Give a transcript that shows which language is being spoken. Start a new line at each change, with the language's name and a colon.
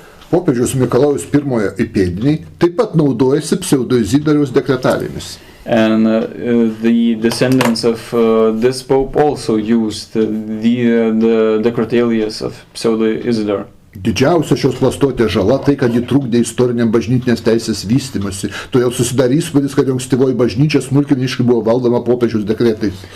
Lithuanian: Popiežius Mikalojus I įpėdiniai taip pat naudojasi pseudo-Izidoriaus dekretalijomis.
English: And the descendants of this Pope also used the decretalias of pseudo-Isidore.
Lithuanian: Didžiausia šios klastotės žala tai, kad ji trukdė istoriniam bažnytinės teisės vystymusi. Todėl susidarė įspūdis, kad ankstyvoji bažnyčia smulkmeniškai buvo valdoma popiežiaus dekretais.